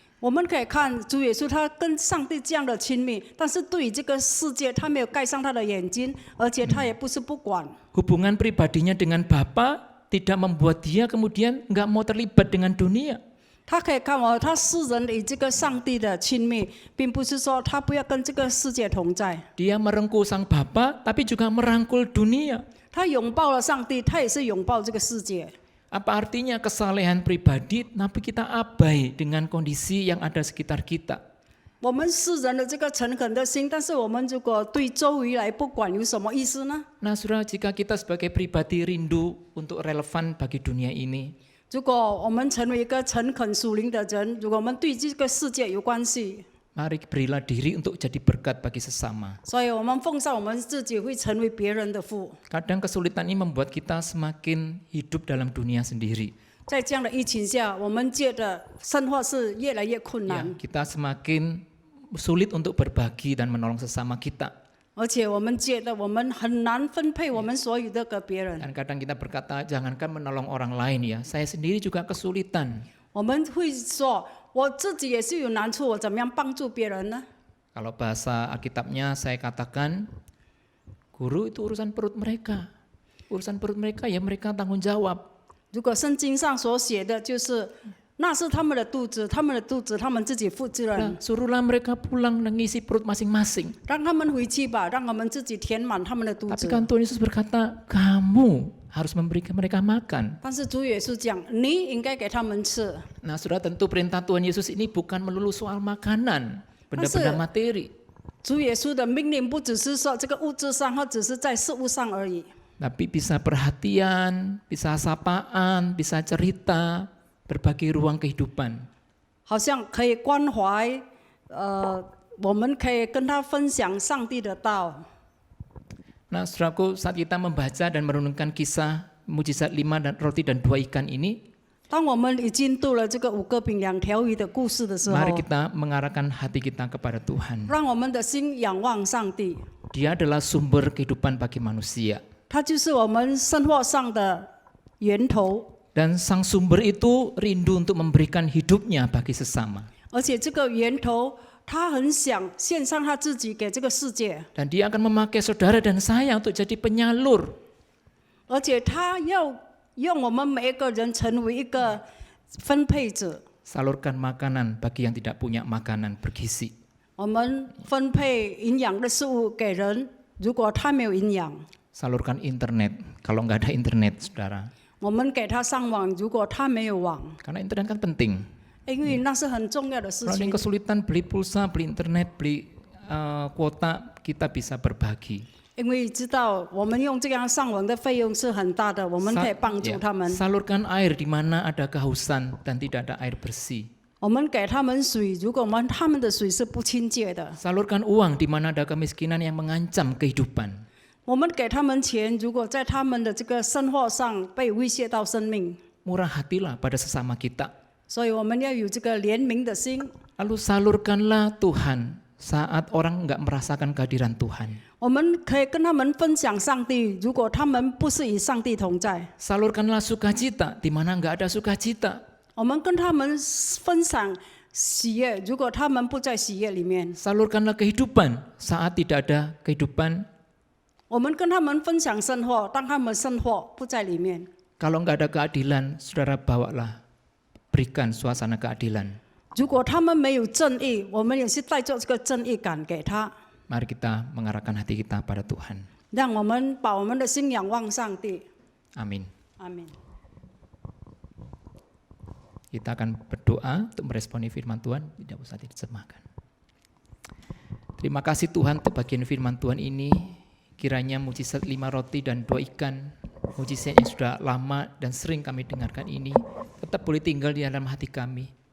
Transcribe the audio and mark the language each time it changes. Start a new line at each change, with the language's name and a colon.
Chinese: 我们可以看主耶稣，他跟上帝这样的亲密，但是对于这个世界，他没有盖上他的眼睛，而且他也不是不管。
Indonesian: Hubungan pribadinya dengan Bapa tidak membuat dia kemudian nggak mau terlibat dengan dunia.
Chinese: 他可以看他世人与这个上帝的亲密，并不是说他不要跟这个世界同在。
Indonesian: Dia merengkuh Sang Bapa, tapi juga merangkul dunia.
Chinese: 他拥抱了上帝，他也是拥抱这个世界。
Indonesian: Apa artinya kesalehan pribadi, tapi kita abai dengan kondisi yang ada sekitar kita.
Chinese: 我们世人的这个诚恳的心，但是我们如果对周围来不管，有什么意思呢？
Indonesian: Nah, saudara, jika kita sebagai pribadi rindu untuk relevan bagi dunia ini,
Chinese: 如果我们成为一个诚恳属灵的人，如果我们对这个世界有关系，
Indonesian: mari berilah diri untuk jadi berkat bagi sesama.
Chinese: 所以我们奉上我们自己会成为别人的父。
Indonesian: Kadang kesulitan ini membuat kita semakin hidup dalam dunia sendiri.
Chinese: 在这样的疫情下，我们觉得生活是越来越困
Indonesian: Ya,
Chinese: 难，
Indonesian: kita semakin sulit untuk berbagi dan menolong sesama kita.
Chinese: 而且我们觉得我们很难分配我们所有的给别人。
Indonesian: Dan kadang kita berkata, jangankan menolong orang lain ya, saya sendiri juga kesulitan.
Chinese: 我们会说，我自己也是有难处，我怎么样帮助别人呢？
Indonesian: Kalau bahasa Alkitabnya saya katakan, guru itu urusan perut mereka. Urusan perut mereka ya mereka tanggung jawab.
Chinese: 如果圣经上所写的就是，那是他们的肚子，他们的肚子他们自己负责任，
Indonesian: Nah, suruhlah mereka pulang dan ngisi perut masing-masing.
Chinese: 让他们回去吧，让他们自己填满他们的肚
Indonesian: Tapi
Chinese: 子。
Indonesian: kan Tuhan Yesus berkata, kamu harus memberikan mereka makan.
Chinese: 但是主耶稣讲，你应该给他们吃。
Indonesian: Nah, saudara, tentu perintah Tuhan Yesus ini bukan melulu soal makanan, benda-benda materi.
Chinese: 主耶稣的命令不只是说这个物质上，或只是在事物上而已。
Indonesian: Tapi bisa perhatian, bisa sapaan, bisa cerita, berbagi ruang kehidupan.
Chinese: 好像可以关怀，我们可以跟他分享上帝的道。
Indonesian: Nah, saudaraku, saat kita membaca dan merenungkan kisah mujizat 5 dan roti dan 2 ikan ini,
Chinese: 当我们已经读了这个5个饼2条鱼的故事的时候，
Indonesian: mari kita mengarahkan hati kita kepada Tuhan.
Chinese: 让我们的心仰望上帝，
Indonesian: Dia adalah sumber kehidupan bagi manusia.
Chinese: 他就是我们生活上的源头。
Indonesian: Dan sang sumber itu rindu untuk memberikan hidupnya bagi sesama.
Chinese: 而且这个源头，他很想献上他自己给这个世界，
Indonesian: Dan dia akan memakai saudara dan saya untuk jadi penyalur.
Chinese: 而且他要用我们每一个人成为一个分配者。
Indonesian: Salurkan makanan bagi yang tidak punya makanan bergizi.
Chinese: 我们分配营养的食物给人，如果他没有营养，
Indonesian: Salurkan internet kalau nggak ada internet, saudara.
Chinese: 我们给他上网，如果他没有网，
Indonesian: Karena internet kan penting.
Chinese: 因为那是很重要的事
Indonesian: Kalau ada
Chinese: 情
Indonesian: yang。 kesulitan beli pulsa, beli internet, beli kuota, kita bisa berbagi.
Chinese: 因为知道我们用这样上网的费用是很大的，我们可以帮助他们。
Indonesian: Salurkan air di mana ada kehausan dan tidak ada air bersih.
Chinese: 我们给他们水，如果他们的水是不清洁的，
Indonesian: Salurkan uang di mana ada kemiskinan yang mengancam kehidupan.
Chinese: 我们给他们钱，如果在他们的这个生活上被威胁到生命，
Indonesian: Murah hatilah pada sesama kita.
Chinese: 所以我们要有这个怜悯的心。
Indonesian: Lalu salurkanlah Tuhan saat orang enggak merasakan kehadiran Tuhan.
Chinese: 我们可以跟他们分享上帝，如果他们不是与上帝同在，
Indonesian: Salurkanlah sukacita di mana enggak ada sukacita.
Chinese: 我们跟他们分享喜悦，如果他们不在喜悦里面，
Indonesian: Salurkanlah kehidupan saat tidak ada kehidupan.
Chinese: 我们跟他们分享生活，当他们生活不在里面。
Indonesian: Kalau enggak ada keadilan, saudara bawalah, berikan suasana keadilan.
Chinese: 如果他们没有正义，我们也是带着这个正义感给他，
Indonesian: Mari kita mengarahkan hati kita pada Tuhan.
Chinese: 让我们把我们的心仰望上帝。
Indonesian: Amin.
Chinese: 阿门。
Indonesian: Kita akan berdoa untuk meresponi firman Tuhan, tidak usah diterjemahkan. Terima kasih Tuhan untuk bagian firman Tuhan ini. Kiranya mujizat 5 roti dan 2 ikan, mujizat yang sudah lama dan sering kami dengarkan ini, tetap boleh tinggal di dalam hati kami.